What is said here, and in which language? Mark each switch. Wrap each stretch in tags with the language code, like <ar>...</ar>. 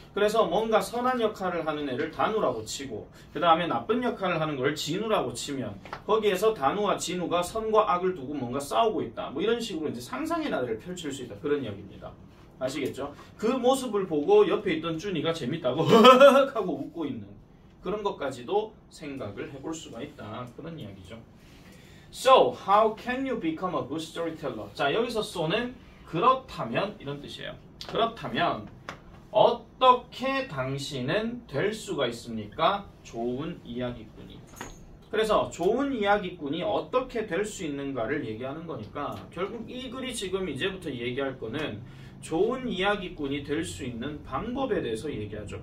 <ko>그래서 뭔가 선한 역할을 하는 애를 단우라고 치고 그 다음에 나쁜 역할을 하는 걸 진우라고 치면 거기에서 단우와 진우가 선과 악을 두고 뭔가 싸우고 있다. 뭐 이런 식으로 이제 상상의 나래를 펼칠 수 있다. 그런 이야기입니다. 아시겠죠? 그 모습을 보고 옆에 있던 준이가 재밌다고 하고 웃고 있는 그런 것까지도 생각을 해볼 수가 있다. 그런 이야기죠.</ko> <en>So, how can you become a good storyteller?</en> <ko>자, 여기서 so는 그렇다면 이런 뜻이에요. 그렇다면 어떻게 당신은 될 수가 있습니까? 좋은 이야기꾼이. 그래서 좋은 이야기꾼이 어떻게 될 수 있는가를 얘기하는 거니까 결국 이 글이 지금 이제부터 얘기할 거는 좋은 이야기꾼이 될 수 있는 방법에 대해서 얘기하죠.</ko>